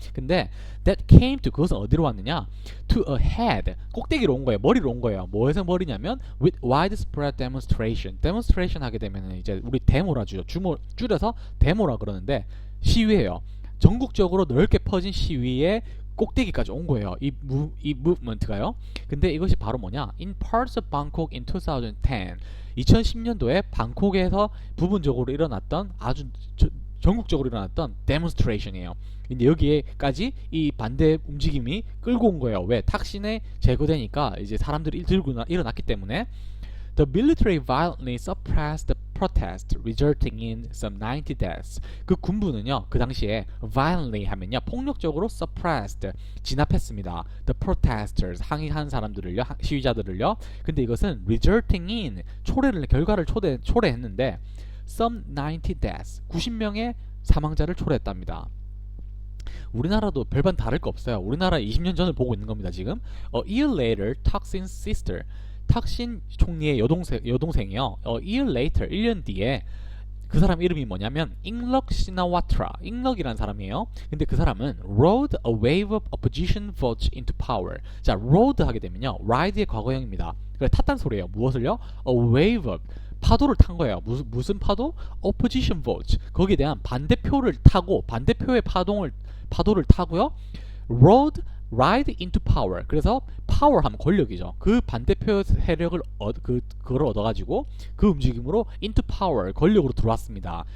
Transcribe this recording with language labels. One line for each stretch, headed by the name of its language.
Korean: 근데
English: that came to
Korean: 그것은 어디로 왔느냐?
English: To a head.
Korean: 꼭대기로 온 거예요. 머리로 온 거예요. 뭐에서 머리냐면
English: with widespread demonstration.
Korean: demonstration 하게 되면 이제 우리 데모라죠. 줄여서 데모라 그러는데 시위예요. 전국적으로 넓게 퍼진 시위에 꼭대기까지 온 거예요. 이 무브먼트가요. 근데 이것이 바로 뭐냐?
English: In parts of Bangkok in 2010.
Korean: 2010년도에 방콕에서 부분적으로 일어났던 아주 전국적으로 일어났던 demonstration이에요. 근데 여기에까지 이 반대 움직임이 끌고 온 거예요. 왜? 탁신에 제거되니까 이제 사람들이 들고 일어났기 때문에
English: The military violently suppressed the protest, resulting in some 90 deaths.
Korean: 그 군부는요, 그 당시에 violently 하면요, 폭력적으로 suppressed, 진압했습니다.
English: The protesters,
Korean: 항의한 사람들을요, 시위자들을요. 근데 이것은
English: resulting in,
Korean: 결과를 초래했는데
English: some 90 deaths,
Korean: 90명의 사망자를 초래했답니다. 우리나라도 별반 다를 거 없어요. 우리나라 20년 전을 보고 있는 겁니다, 지금.
English: A year later, Thaksin's sister,
Korean: 탁신 총리의 여동생이요.
English: A year later,
Korean: 1년 뒤에 그 사람 이름이 뭐냐면 잉럭 시나와트라, 잉럭이라는 사람이에요. 근데 그 사람은
English: rode a wave of opposition votes into power.
Korean: 자, rode 하게 되면요, ride의 과거형입니다. 그래 탔단 소리예요. 무엇을요?
English: A wave of
Korean: 파도를 탄 거예요. 무슨 파도?
English: opposition votes.
Korean: 거기에 대한 반대표를 타고 반대표의 파도를 타고요.
English: ride into power.
Korean: 그래서 power 하면 권력이죠. 그 반대표 세력을 그걸 얻어가지고 그 움직임으로
English: into power
Korean: 권력으로 들어왔습니다.